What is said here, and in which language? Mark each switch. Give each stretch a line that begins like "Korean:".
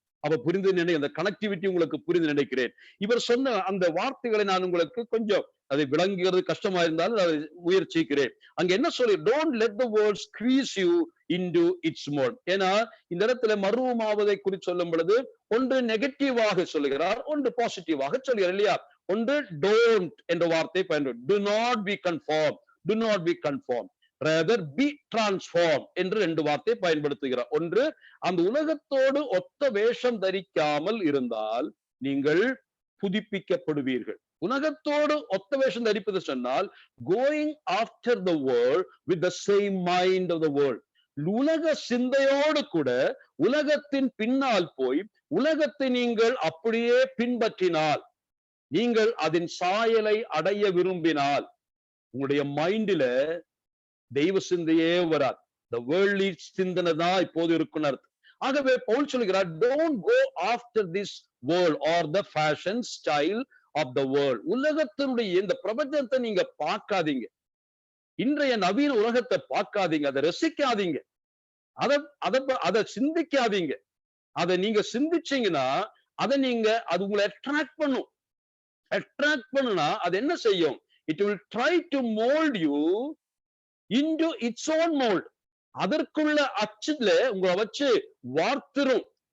Tamil: அவ புரிந்து அந்த கனெக்டிவிட்டி உங்களுக்கு புரிந்து நினைக்கிறேன். இவர் சொன்ன அந்த வார்த்தைகளை நான் உங்களுக்கு கொஞ்சம் அதை விளங்குகிறது கஷ்டமா இருந்தாலும் அதை முயற்சிக்கிறேன். அங்க என்ன சொல்லி,
English: Don't let the world squeeze you into its mould.
Tamil: ஏன்னா இந்த இடத்துல மறுரூபமாவதை குறித்து சொல்லும் பொழுது ஒன்று நெகட்டிவாக சொல்லுகிறார், ஒன்று பாசிட்டிவாக சொல்லுகிறார் இல்லையா? ஒன்று டோன்ட் என்ற வார்த்தை பயன்படுத்தி,
English: do not be conformed, do not be conformed, rather be transformed
Tamil: என்று 2 வார்த்தை பயன்படுத்துகிறார். ஒன்று, அந்த உலகத்தோடு ஒத்த வேஷம் தரிக்காமல் இருந்தால் நீங்கள் புதுப்பிக்கப்படுவீர்கள். உலகத்தோடு ஒத்த வேஷம் தரிப்பது சொன்னால்
English: going after the world with the same mind of the world.
Tamil: உலக சிந்தையோடு கூட உலகத்தின் பின்னால் போய் உலகத்தை நீங்கள் அப்படியே பின்பற்றினால், நீங்கள் அதன் சாயலை அடைய விரும்பினால் உங்களுடைய மைண்டில தெய்வ சிந்தையே வராது.
English: the worldly
Tamil: சிந்தனை தான் இப்போது இருக்குன்னு. ஆகவே பவுல் சொல்கிறார்,
English: don't go after this world or the fashion style of the world.
Tamil: உலகத்தினுடைய இந்த பிரபஞ்சத்தை நீங்க பார்க்காதீங்க. இன்றைய நவீன உலகத்தை பார்க்காதீங்க, அதை ரசிக்காதீங்க, அதை சிந்திக்காதீங்க. அதை நீங்க சிந்திச்சீங்கன்னா அது உங்களை அட்ராக்ட் பண்ணும். அட்ராக்ட் பண்ணுனா அது என்ன செய்யும்?
English: It will try to mold you into its own mold.
Tamil: அதற்குள்ள அச்சுல உங்களை வச்சு வார்த்திரும்.